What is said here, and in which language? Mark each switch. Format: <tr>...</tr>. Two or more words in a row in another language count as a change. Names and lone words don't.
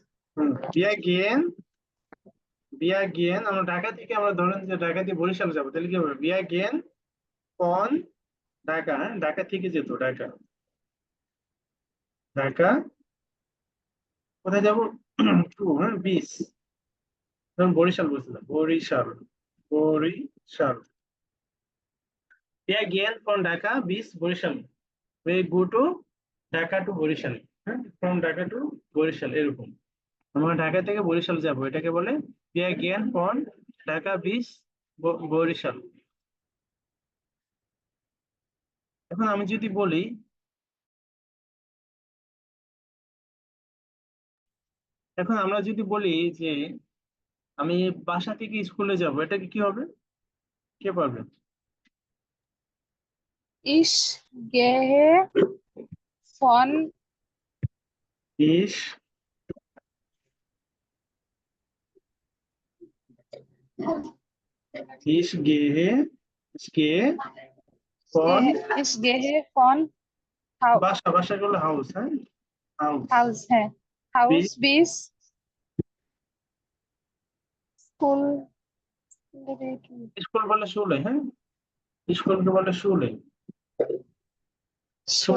<de>wir gehen, wir gehen</de> <bn>আমরা ঢাকা থেকে, আমরা ধরেন যে ঢাকা থেকে বরিশাল যাবো, তাহলে কি হবে,</bn> <de>wir gehen von Dhaka,</de> <bn>হ্যাঁ। ঢাকা থেকে যেত, ঢাকা, ঢাকা কোথায় যাবো, টু, হ্যাঁ, বিশ। ধরুন বরিশাল বলছিলাম, বরিশাল, বরিশাল।</bn> <en>Yeah, again from Dhaka, বিশ বরিশাল। We go to ঢাকা টু বরিশাল, হ্যাঁ। from Dhaka to Barisal</en> <bn>এরকম। আমরা ঢাকা থেকে বরিশাল যাবো, এটাকে বলে</bn> <en>we again from ঢাকা</en> <bn>বিশ বরিশাল। এখন আমি যদি বলি, এখন আমরা যদি বলি যে আমি বাসা থেকে স্কুলে যাব, এটাকে কি হবে, কে পারবে?</bn> <de>ইস gehe von ich, ich gehe, কে ফন, ich gehe von</de> <bn>বাসা, বাসা করলে হাউস, হ্যাঁ। হাউস</bn> <de>Haus, হ্যাঁ, বিশ, Haus bis স্কুল।</de> <bn>স্কুল বলে শুলে, হ্যাঁ। স্কুলকে বলে শুলে, শুলে</bn>